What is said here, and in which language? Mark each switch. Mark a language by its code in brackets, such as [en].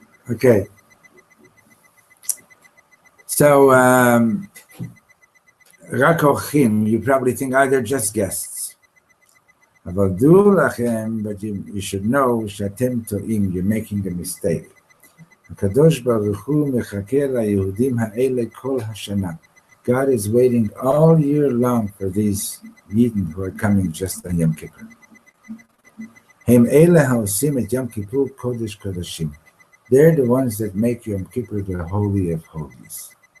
[en] Okay. So, [he] רק אורחים, [en] you probably think, they're just guests. [he] אבל דעו לכם, [en] but you should know [he] שאתם טועים, [en] you're making a mistake. [he] הקדוש ברוך הוא מחכה ליהודים האלה כל השנה. [en] God is waiting all year long for these Yidden who are coming just on Yom Kippur. [he] הם אלה העושים את יום כיפור קודש קודשים. [en] They're the ones that make Yom Kippur the holy of holies.